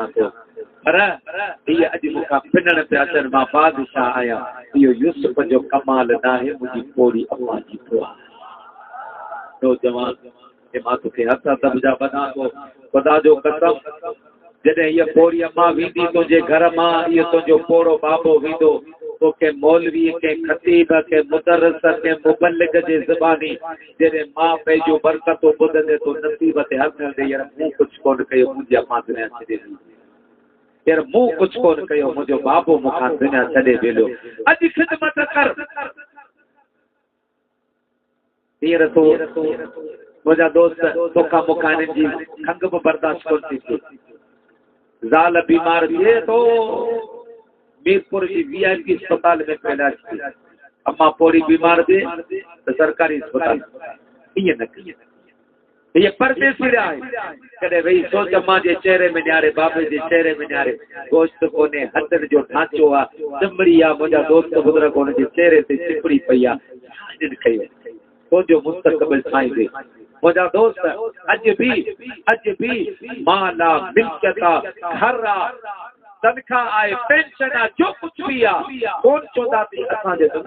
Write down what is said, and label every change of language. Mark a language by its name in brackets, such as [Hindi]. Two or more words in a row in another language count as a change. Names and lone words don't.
[Sindhi] थो पर हीअ अॼु मूंखां पिनण पिया अचनि मां बादशाह आहियां इहो यूसुफ जो कमाल न आहे मुंहिंजी पोड़ी अम्मा जी दुआ नौजवान हे मां तोखे हथ दॿजा ॿधां थो ख़ुदा जो कसम जॾहिं हीअ पोड़ी अम्मा वेंदी तुंहिंजे घर मां इहो तुंहिंजो पोड़ो बाबो वेंदो तोखे मौलवी के खतीब के मुदर्रिस के मुबल्लिग जे ज़बानी जॾहिं मां पंहिंजो बरकतूं ॿुधंदे तो नसीब ते हथ हणंदे यार मूं कुझु कोन कयो मुंहिंजी अम्मा दुनिया छॾे ॾिनी यार मूं कुझु कोन कयो मुंहिंजो बाबो मूंखां दुनिया छॾे वेलो अॼु ख़िदमत कर हींअर तो मुंहिंजा दोस्त तोखां मूंखां हिननि जी खंघि बि बर्दाश्त कोन थी थिए ज़ाल बीमार थिए तो मीरपुर जी VIP अस्पताल में इलाज थी अम्मा पोड़ी बीमार थिए तो सरकारी अस्पताल ईअं न कई [Urdu] یہ پردیسی رہا ہے [Sindhi] कॾहिं [Urdu] وہی سوچ [Sindhi] अम्मा जे चेहरे में न्यारे बाबे जे चेहरे में न्यारे गोश्त कोन्हे हथनि जो ढांचो आहे चमड़ी आहे मुंहिंजा दोस्त बुज़ुर्ग हुन जे चेहरे ते चिपड़ी पई आहे हिननि कयो तुंहिंजो मुस्तक़बिल ठाहींदे मुंहिंजा दोस्त अॼु बि माला मिल्कियत घर तनख़्वाह आहे पेंशन आहे जो कुझु बि आहे कोन चवंदा थी असांजे